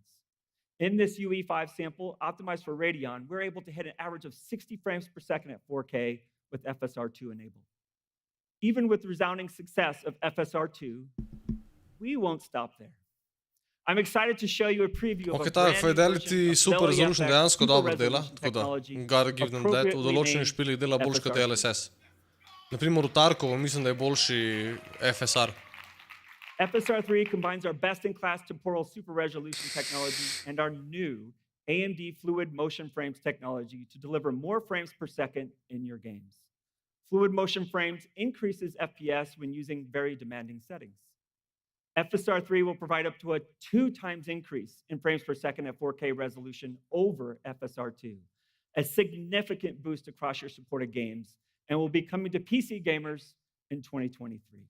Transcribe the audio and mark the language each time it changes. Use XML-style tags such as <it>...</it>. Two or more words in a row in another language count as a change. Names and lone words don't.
<en>In this UE5 sample, optimized for Radeon, we're able to hit an average of 60 frames per second at 4K with FSR2 enabled. Even with the resounding success of FSR2, we won't stop there. I'm excited to show you a preview of a brand new</en> <sl>Fidelity super resolution dejansko dobro dela, tako da</sl> <en>gotta give them that.</en> <sl>V določenih špilih dela boljše kot DLSS. Naprimer v Tarkovu mislim, da je boljši FSR.</sl> <en>FSR3 combines our best-in-class temporal super resolution technology and our new AMD Fluid Motion Frames technology to deliver more frames per second in your games. Fluid Motion Frames increases FPS when using very demanding settings. FSR3 will provide up to a 2x increase in frames per second at 4K resolution over FSR2, a significant boost across your supported games, and will be coming to PC gamers in 2023.</en>